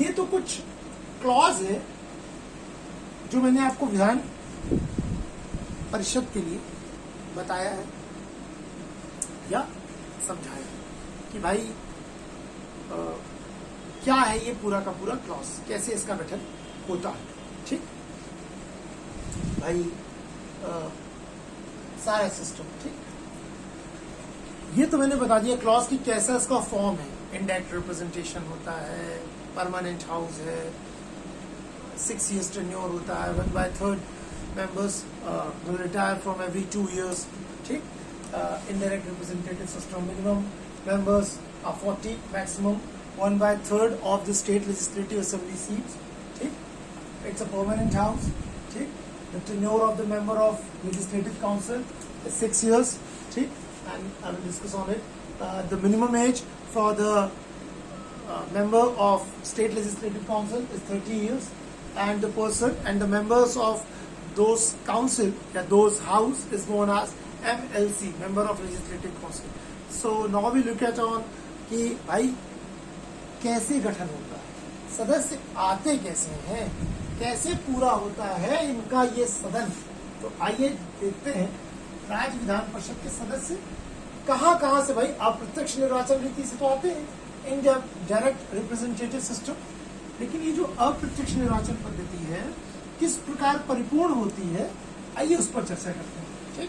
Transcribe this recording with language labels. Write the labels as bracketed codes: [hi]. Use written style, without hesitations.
[hi] ये तो कुछ क्लॉज है जो मैंने आपको विधान परिषद के लिए बताया है या समझाया कि भाई क्या है ये पूरा का पूरा क्लॉज, कैसे इसका गठन होता है, ठीक भाई, सारा सिस्टम, ठीक। ये तो मैंने बता दिया क्लॉज की कैसा इसका फॉर्म है। इनडायरेक्ट रिप्रेजेंटेशन होता है, परमानेंट हाउस है, 6 years टेन्योर होता है, [en] 1/3 members will retire from every 2 years. ठीक, indirect representative system, minimum members are 40, maximum 1/3 of the state legislative assembly seats. ठीक, it's a permanent house. ठीक, the tenure of the member of legislative council is 6 years. ठीक, and I will discuss on it. The minimum age for the member of state legislative council is 30 years, and the person and the members of those council या those house is known as MLC, member of legislative council. So now we look at on [hi] कि भाई कैसे गठन होता है, सदस्य आते कैसे हैं, कैसे पूरा होता है इनका ये सदन। तो आइए देखते हैं राज्य विधान परिषद के सदस्य कहाँ से भाई अप्रत्यक्ष निर्वाचन रीति से तो आते हैं इन डायरेक्ट रिप्रेजेंटेटिव सिस्टम, लेकिन ये जो अप्रत्यक्ष निर्वाचन पद्धति है किस प्रकार परिपूर्ण होती है, आइए उस पर चर्चा करते हैं।